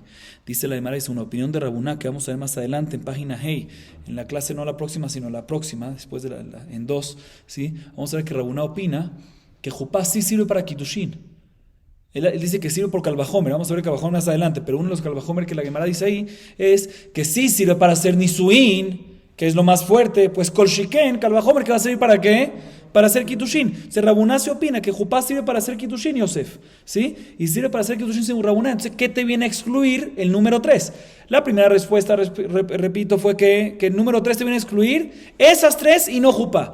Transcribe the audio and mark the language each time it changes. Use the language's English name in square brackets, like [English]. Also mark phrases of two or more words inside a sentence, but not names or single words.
[Spanish] Dice la Gemara, es una opinión de Rabuná que vamos a ver más adelante en página Hey, en la clase no la próxima, sino la próxima, después de en 2, ¿sí? Vamos a ver que Rabuná opina que jupá sí sirve para kiddushin. Él dice que sirve por kalvajomer, vamos a ver kalvajomer más adelante, pero uno de los kalvajomer que la Gemara dice ahí es que sí sirve para hacer nisuin, que es lo más fuerte, pues [Hebrew] כל שכן, [Spanish] kalvajomer, que va a servir para qué? Para hacer kiddushin. Rabuná se opina que jupá sirve para hacer kiddushin, Yosef, ¿sí? Y sirve para hacer kiddushin según Rabuná. Entonces, ¿qué te viene a excluir el número 3? La primera respuesta, repito, fue que el número 3 te viene a excluir esas 3 y no jupá.